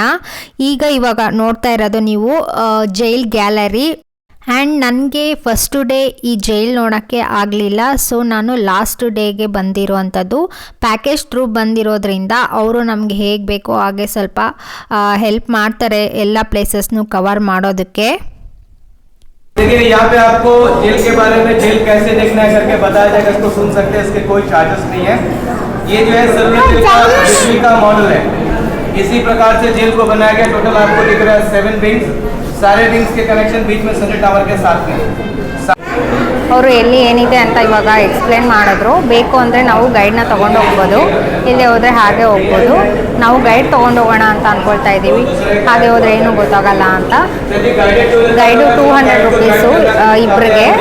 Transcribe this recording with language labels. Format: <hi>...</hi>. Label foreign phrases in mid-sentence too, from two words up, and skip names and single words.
<kn>ಇವಾಗ ನೋಡ್ತಾ ಇರೋದು ನೀವು ಜೈಲ್ ಗ್ಯಾಲರಿ. ಆ್ಯಂಡ್ ನನಗೆ</kn> <en>first day</en> <kn>ಈ ಜೈಲ್ ನೋಡೋಕ್ಕೆ ಆಗಲಿಲ್ಲ. ಸೊ ನಾನು</kn> <en>last dayge</en> <kn>ಬಂದಿರುವಂಥದ್ದು.</kn> <en>package through</en> <kn>ಬಂದಿರೋದ್ರಿಂದ ಅವರು ನಮಗೆ ಹೇಗೆ ಬೇಕೋ ಹಾಗೆ ಸ್ವಲ್ಪ ಹೆಲ್ಪ್ ಮಾಡ್ತಾರೆ ಎಲ್ಲ ಪ್ಲೇಸಸ್ನು ಕವರ್ ಮಾಡೋದಕ್ಕೆ.</kn> <hi>देखिए यहाँ पे आपको जेल के बारे में, जेल कैसे देखना है करके बताया जाएगा. इसको सुन सकते हैं, इसके कोई चार्जेस नहीं है. ये जो है सर्वे जेल का दिल्ली का मॉडल है. इसी प्रकार से जेल को बनाया गया. टोटल आपको दिख रहा है 7 विंग्स. सारे विंग्स के कनेक्शन बीच में सनी टावर के साथ में.</hi> <kn>ಅವರು ಎಲ್ಲಿ ಏನಿದೆ ಅಂತ ಇವಾಗ ಎಕ್ಸ್ಪ್ಲೇನ್ ಮಾಡಿದ್ರು. ಬೇಕು ಅಂದರೆ ನಾವು ಗೈಡ್ನ ತೊಗೊಂಡು ಹೋಗ್ಬೋದು, ಇಲ್ಲಿ ಹೋದರೆ ಹಾಗೆ ಹೋಗ್ಬೋದು. ನಾವು ಗೈಡ್ ತೊಗೊಂಡು ಹೋಗೋಣ ಅಂತ ಅಂದ್ಕೊಳ್ತಾ ಇದ್ದೀವಿ. ಹಾಗೆ ಹೋದರೆ ಏನೂ ಗೊತ್ತಾಗಲ್ಲ ಅಂತ. ಗೈಡು 200 rupees ಇಬ್ಬರಿಗೆ.</kn>